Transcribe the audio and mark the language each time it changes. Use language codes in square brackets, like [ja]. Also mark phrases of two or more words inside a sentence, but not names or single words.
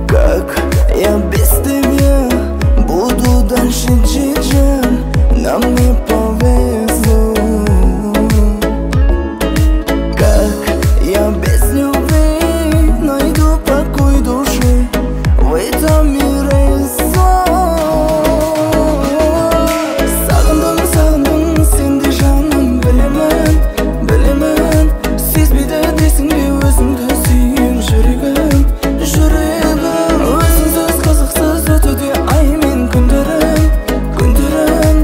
[ru] Как я без тебя буду дальше жить? Нам не повезло. Как я без любви найду покой души в этом мире зла? [kk] Сағындым, сағындым сенде жаным, білемін, білемін. Сезбейді дейсің бе өзіңді сүйген жүрегім, жүрегім. Өзіңсіз қызықсыз өтуде ай мен күндерім, күндерім.